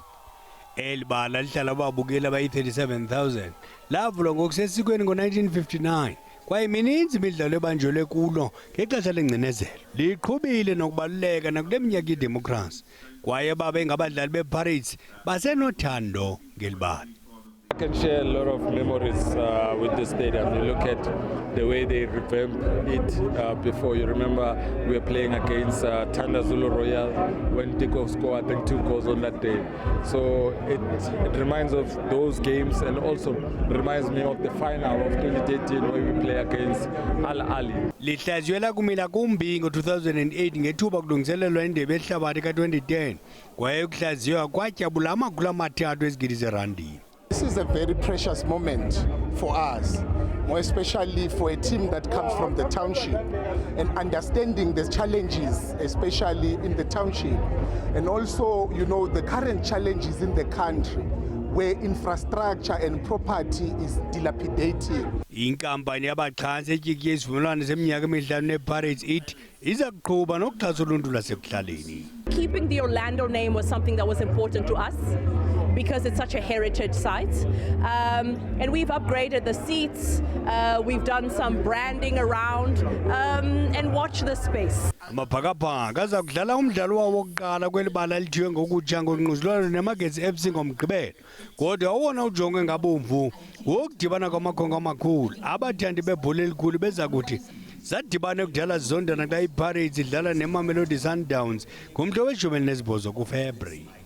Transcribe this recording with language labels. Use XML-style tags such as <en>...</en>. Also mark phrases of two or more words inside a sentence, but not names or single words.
<xh>Eli bala lihlala ababukeli abayi-37,000 lavulwa ngokusesikweni ngo-1959. Kwaye mininzi imidlalo ebanjelwe kulo ngexesha lengcinezelo. Liqhubile nokubaluleka nakule minyaka yedemokhrasi kwaye babe ngabadlali bePirates basenothando ngelibala.</xh> <en>I can share a lot of memories with the stadium. You look at the way they revamped it before. You remember we were playing against Tanda Zulu Royal when Tiko scored, I think, 2 goals on that day. So it reminds of those games and also reminds me of the final of 2013 where we play against Al Ali.</en> <xh>Lihlaziywe kumila kumbi ngo-2008 ngethuba kulungiselelwa indebe yehlabathi ka-2010 kwaye ukuhlaziywa kwatyabula amakhulu amathathu ezigidi zerandi.</xh> <en>This is a very precious moment for us, more especially for a team that comes from the township and understanding the challenges, especially in the township, and also, you know, the current challenges in the country where infrastructure and property is dilapidating.</en> <xh>Inkampani yabaxhasi etyikye isivumelwano seminyaka emihlanu nePirates ithi iza kuqhuba nokuxhasa uluntu lasekuhlaleni.</xh> <en>Keeping the Orlando name was something that was important to us because it's such a heritage site. And we've upgraded the seats, we've done some branding around, and watch the space.</en> <xh>Amaphakaphaka aza kudlala umdlalo wawo wokuqala kweli bala lithiwe ngokutsha ngongquzulwano neMagesi FC ngomgqibelo. Kodwa owona ujonge ngabomvu wokudibana kwamakhongo amakhulu abathandi bebhola elikhulu beza kuthi zadibana kudala zondana xa iPirates idlala neMamelodi Sundowns ngomhla we-18 kuFebruwari.</xh>